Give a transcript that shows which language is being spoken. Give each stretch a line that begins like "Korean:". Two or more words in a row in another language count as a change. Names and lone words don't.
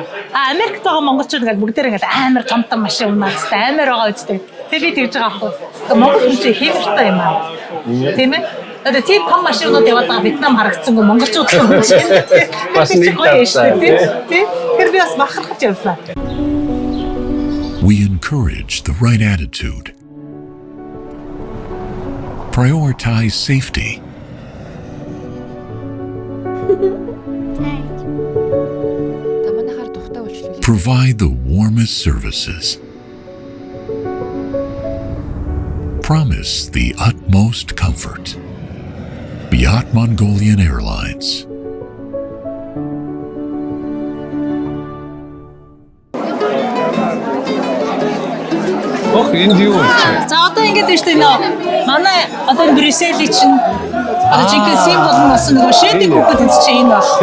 Mongolian: Америкт байгаа монголчууд ингээд бүгдээр ингээд амар том машин унаад амар байгаа үстэй. Тэгээд би тэгж байгаа аахгүй. Монгол хүн чинь хэмэртэй юм аа. Тийм ээ. Одоо тийм том машинууд яваад байгаа Вьетнам харагдсангүй монголчууд юм чинь. Бас нэг тавтай. Тийм. Тэр би бас бахархаж явлаа.
English: We encourage the right attitude. Prioritize safety. Provide the warmest services. Promise the utmost comfort. Beyond Mongolian Airlines.
Mongolian: Энд юу вэ? За одоо ингэж байна шүү дээ нөө. Манай одоо Брюсселийн чинь одоо жинхэнэ символ нь болсон нөгөө шэдэг хүүхэд энэ чинь энэ баг.